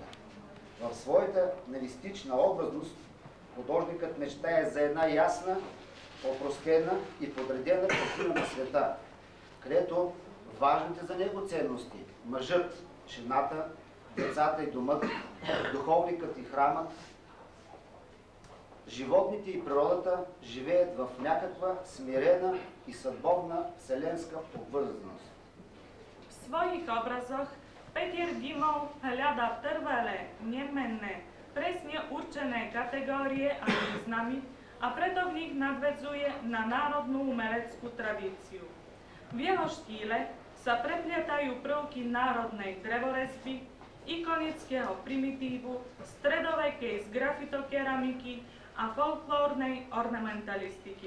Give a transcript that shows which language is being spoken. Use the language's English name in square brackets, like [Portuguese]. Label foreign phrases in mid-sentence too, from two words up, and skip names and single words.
[Bulgarian] В своята навистична образност художникът мечтае за една ясна, опростена и подредена картина на света, където важните за него ценности – мъжът, жената, децата и домът, духовникът и храмът, животните и природата живеят в някаква смирена и съдбовна вселенска обвързаност. [Slovak] V svojich obrazoch Peter Dimov hľadá trvalé, nemenné, presne určené kategórie a významy a preto v nich nadväzuje na národnú umeleckú tradíciu. V jeho štýle sa preplietajú prvky národnej drevorezby, ikonického primitívu, stredovekej sgrafitokeramiky a folklórnej ornamentalistiky.